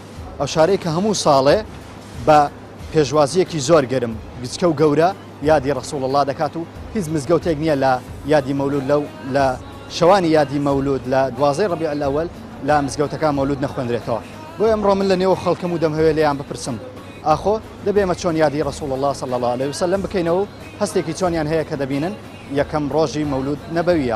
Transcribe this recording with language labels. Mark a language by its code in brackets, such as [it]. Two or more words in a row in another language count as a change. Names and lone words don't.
[ckb] ئەو شارەی کە هەموو ساڵێ بە پێشوازیەکی زۆر گەرم گچکە و گەورە یادی ڕەسوڵ الله دەکات و هیچ مزگەوتێک نییە لە یادی مەولود لە شەوانی یادی مەولود لە 12 ڕەبیع الأول لە مزگەوتەکان مەولود نەخوێندرێتەوە. بۆ ئەمڕۆ من لە نێوە خەڵکەم و دەمهەوێت لێیان بپرسم ئاخۆ دەبێمە چۆن یادی ڕەسوڵ الله [ar] صلی الله عليه وسلم [ckb] بکەینەوە هەستێکی چۆنیان هەیە کە دەبینن یەکەم ڕۆژی مەولود نەبەویە.